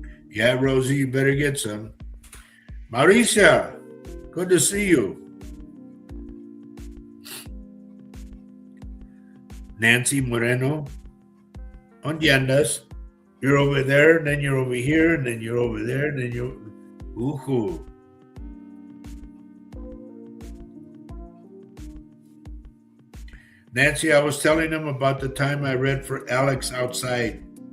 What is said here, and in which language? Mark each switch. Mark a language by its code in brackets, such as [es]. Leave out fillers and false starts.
[en] Yeah, Rosie, you better get some. Mauricia, good to see you. [es] Nancy Moreno, ¿dónde andas? [en] You're over there, and then you're over here, and then you're over there, and then you're... Ooh. Nancy, I was telling them about the time I read for Alex outside.